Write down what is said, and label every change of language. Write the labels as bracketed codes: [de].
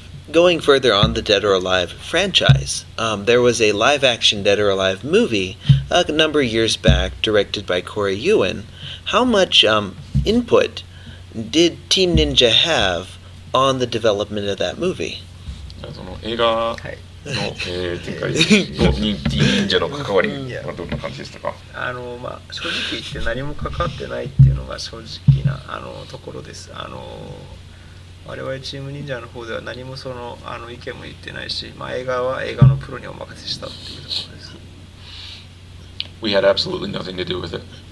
[en] Going further on the Dead or Alive franchise, there was a live-action Dead or Alive movie a number of years back, directed by Corey Ewan. How much input did Team Ninja have on the development of that movie? [ja] その映画の展開の忍者の関わりはどんな感じでしたか？正直言って何も関わってないっていうのが正直なところです。我々チーム忍者の方では何も意見も言ってないし、映画は映画のプロにお任せしたっていうところです。 [en] We had absolutely nothing to do with it.